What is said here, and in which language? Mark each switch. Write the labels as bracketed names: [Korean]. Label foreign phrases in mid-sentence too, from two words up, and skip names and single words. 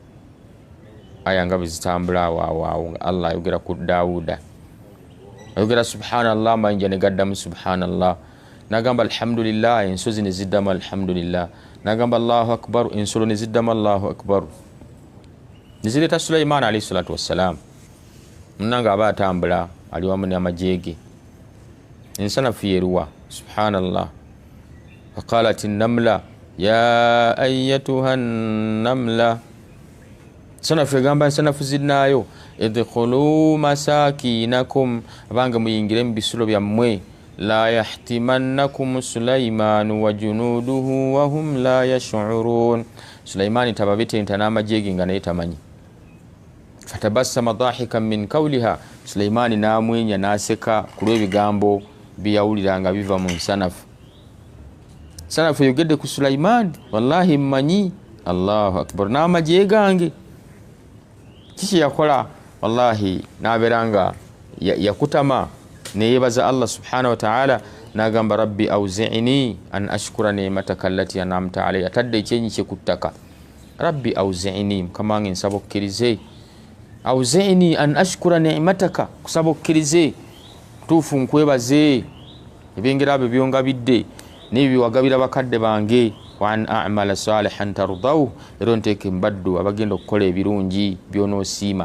[Ganda] aya nga bwe zitambula awo Allah ayogera ku Daawuda ayogera subhanallah amayinja ne gaddamu subhanallah nagamba alhamdulillah ensozi ne ziddamu alhamdulillah nagamba [Arabic] الله أكبر [Ganda] ensolo ne ziddamu [Arabic] الله أكبر [Ganda] nizireeta Sulaiman [Arabic] عليه الصلاة والسلام [Ganda] munanga aba atambula ali wamu n'amajeege ensanafu yeruwa subhanallah [Arabic] فقالت النملة يا أيتها النملة [Ganda] sanafu egamba ensanafu zinnaayo [Arabic] ادخلوا مساكنكم [Ganda] abange muyingire mu bisulo byammwe [Arabic] لا يحطمنكم سليمان وجنوده وهم لا يشعرون [Ganda] Sulaimani tababetenta n'amajeege nga naye tamanyi [Arabic] فتبسم ضاحكا من قولها [Ganda] Sulaimaani namwenya naseka kulw'ebigambo byeyawuliranga biva mu nsanafu. Sanafu yogedde ku Sulaimaani, wallahi mmanyi. [Arabic] الله أكبر. [Ganda] N'amagye gange kiki yakola? Wallahi naberanga yakutama neyebaza Allah [Arabic] سبحانه وتعالى, [Ganda] nagamba [Arabic] رب أوزعني أن أشكر نعمتك التي أنعمت علي. [Ganda] Atadde ekyenyi kye ku ttaka, [Arabic] رب أوزعني, [Ganda] mukama wange nsaba okkirize, [Arabic] أوزعني أن أشكر نعمتك, [Ganda] kusaba okkirize tuufu nkwebaze ebengera abyo byongabidde n'ebyo wagabira bakadde bange, [Arabic] وأن أعمل صالحا ترضاه, [Ganda] era nteeke mbaddu abagenda okukola ebirungi byonoosiima.